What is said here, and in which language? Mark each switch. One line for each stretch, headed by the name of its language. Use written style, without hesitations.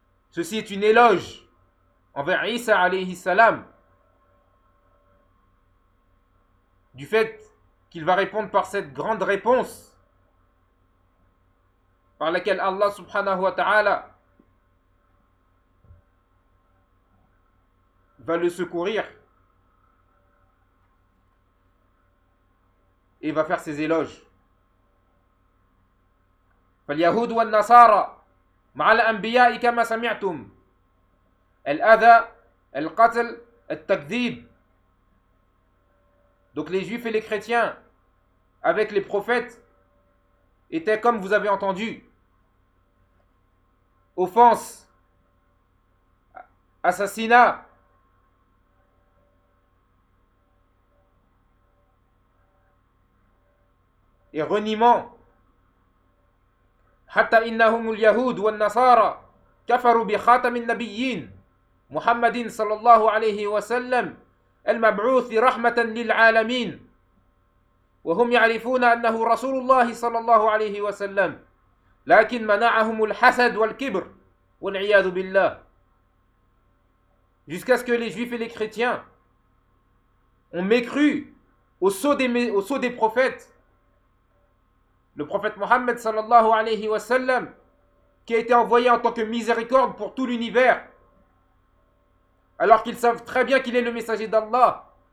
French: Ceci est une éloge envers Isa alayhi salam, du fait qu'il va répondre par cette grande réponse par laquelle Allah subhanahu wa ta'ala va le secourir et va faire ses éloges.
Arabic: فاليهود والنصارى مع الأنبياء كما سمعتم الأذى القتل التكذيب.
French: Donc les juifs et les chrétiens avec les prophètes étaient, comme vous avez entendu, offense, assassinat, et reniement.
Arabic: حتى إنهم اليهود والنصارى كفروا بخاتم النبيين محمد صلى الله عليه وسلم المبعوث رحمة للعالمين وهم يعرفون أنه رسول الله صلى الله عليه وسلم لكن منعهم الحسد والكبر والعياذ بالله.
French: Jusqu'à ce que les juifs et les chrétiens ont mécru au sceau des prophètes, le prophète Mohammed sallallahu alayhi wa sallam, qui a été envoyé en tant que miséricorde pour tout l'univers, alors qu'ils savent très bien qu'il est le messager d'Allah.